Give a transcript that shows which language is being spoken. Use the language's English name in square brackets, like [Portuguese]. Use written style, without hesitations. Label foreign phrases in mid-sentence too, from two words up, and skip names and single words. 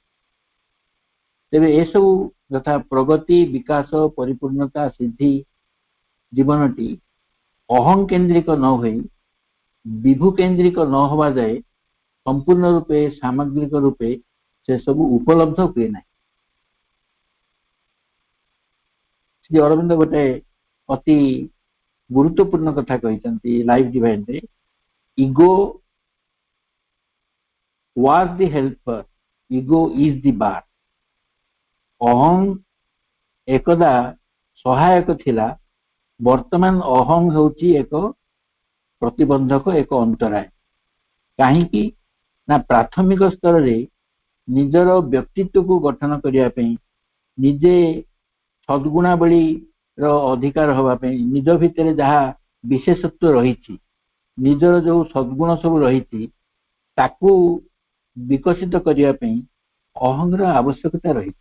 [Odia] ତେବେ ଏସବୁ ଯଥା ପ୍ରଗତି, ବିକାଶ, ପରିପୂର୍ଣ୍ଣତା, ସିଦ୍ଧି ଜୀବନଟି ଅହଂ କେନ୍ଦ୍ରିକ ନ ହୋଇ ବିଭୁ କେନ୍ଦ୍ରିକ ନ ହେବା ଯାଏ ସମ୍ପୂର୍ଣ୍ଣ ରୂପେ, ସାମଗ୍ରିକ ରୂପେ ସେ ସବୁ ଉପଲବ୍ଧ ହୁଏ ନାହିଁ। ଶ୍ରୀ ଅରବିନ୍ଦ ଗୋଟେ ଅତି ଗୁରୁତ୍ୱପୂର୍ଣ୍ଣ କଥା କହିଛନ୍ତି ଲାଇଫ୍ ଡିଭାଇନରେ, [English] ego was the helper, ego is the bar. [Odia] ଅହଂ ଏକଦା ସହାୟକ ଥିଲା, ବର୍ତ୍ତମାନ ଅହଂ ହେଉଛି ଏକ ପ୍ରତିବନ୍ଧକ, ଏକ ଅନ୍ତରାୟ। କାହିଁକି ନା ପ୍ରାଥମିକ ସ୍ତରରେ ନିଜର ବ୍ୟକ୍ତିତ୍ୱକୁ ଗଠନ କରିବା ପାଇଁ, ନିଜେ ସଦ୍ଗୁଣାବଳୀର ଅଧିକାର ହେବା ପାଇଁ, ନିଜ ଭିତରେ ଯାହା ବିଶେଷତ୍ୱ ରହିଛି, ନିଜର ଯୋଉ ସଦ୍ଗୁଣ ସବୁ ରହିଛି ତାକୁ ବିକଶିତ କରିବା ପାଇଁ ଅହଂର ଆବଶ୍ୟକତା ରହିଛି।